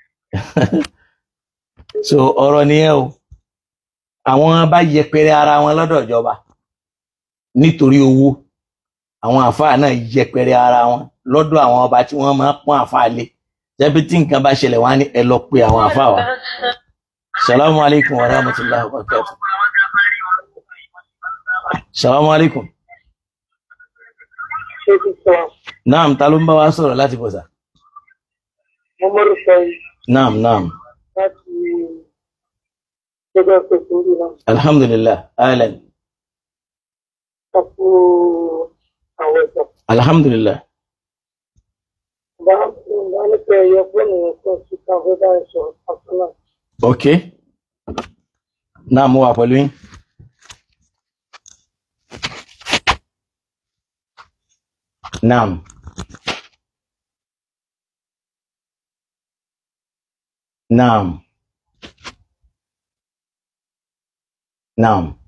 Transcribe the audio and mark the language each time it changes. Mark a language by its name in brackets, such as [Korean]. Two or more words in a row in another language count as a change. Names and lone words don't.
[Yoruba] So ọ̀rọ̀ nìyẹn o. Àwọn bá yẹpẹrẹ ara wọn lọ́dọ̀ ìjọba nítorí owó. Àwọn àfáà náà yẹpẹrẹ ara wọn lọ́dọ̀ àwọn ọba tí wọ́n máa pọ́n àfáà lé. Jẹ́bi tí nǹkan bá ṣẹlẹ̀ wọ́n á ní ẹ lọ pe àwọn àfáà wa. [Arabic] السلام عليكم ورحمة الله وبركاته. السلام عليكم. Naam, ta ló ń bá wa sọ̀rọ̀ láti bọ̀sà? نعم، نعم. الحمد لله، أهلا. Alhamdulillah. [Yoruba] Okay. Naam, mo wà pẹ̀lú yín. Naam. Naam. Naam.